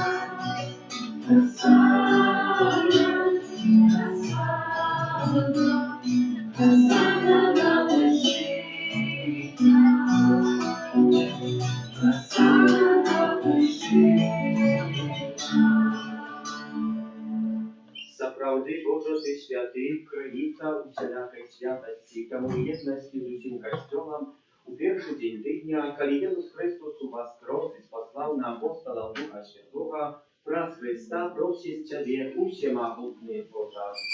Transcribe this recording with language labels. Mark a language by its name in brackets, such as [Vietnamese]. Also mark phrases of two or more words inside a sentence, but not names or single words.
[Russian] Хосанна, Хосанна, Хосанна на вершинах, Хосанна на вершинах. [Belarusian] Сапраўды, Боже, Ты святы, крыніца усялякай святасці, таму ў єднасці з усім касцёлам у першы дзень тыдня, калі Jesús Христос уваскрос і спаслаў на апосталаў Духа Святога, праз Христа просіць Цябе усемагутны Божа.